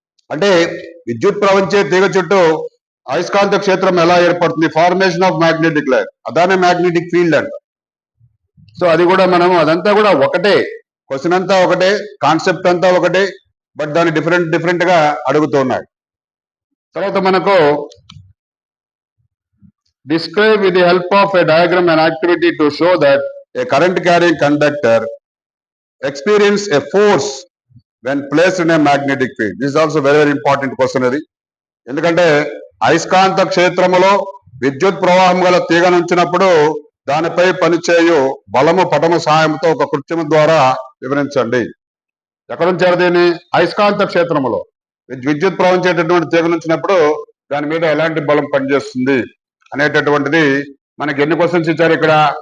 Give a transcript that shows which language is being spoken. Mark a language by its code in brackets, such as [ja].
[te] అంటే విద్యుత్ ప్రవహించే తీగ చుట్టూ అయస్కాంత క్షేత్రం ఎలా ఏర్పడుతుంది, formation of magnetic line, అదానే magnetic field అంట. సో అది కూడా మనము అదంతా కూడా ఒకటే, క్వశ్చన్ అంతా ఒకటే, కాన్సెప్ట్ అంతా ఒకటే, బట్ దాన్ని డిఫరెంట్ గా అడుగుతున్నాడు. తర్వాత మనకు [en] describe with the help of a diagram an activity to show that a current carrying conductor experience a force when placed in a magnetic field. This is also very important question అది. [te] ఎందుకంటే అయస్కాంత క్షేత్రములో విద్యుత్ ప్రవాహం గల తీగ నుంచినప్పుడు దానిపై పనిచేయు బలము పటము సహాయంతో ఒక కృత్యము ద్వారా వివరించండి. ఎక్కడ ఉంచారు దీన్ని? అయస్కాంత క్షేత్రములో విద్యుత్ ప్రవహించేటటువంటి తీగ నుంచినప్పుడు దాని మీద ఎలాంటి బలం పనిచేస్తుంది అనేటటువంటిది మనకి ఎన్ని క్వశ్చన్స్ ఇచ్చారు ఇక్కడ?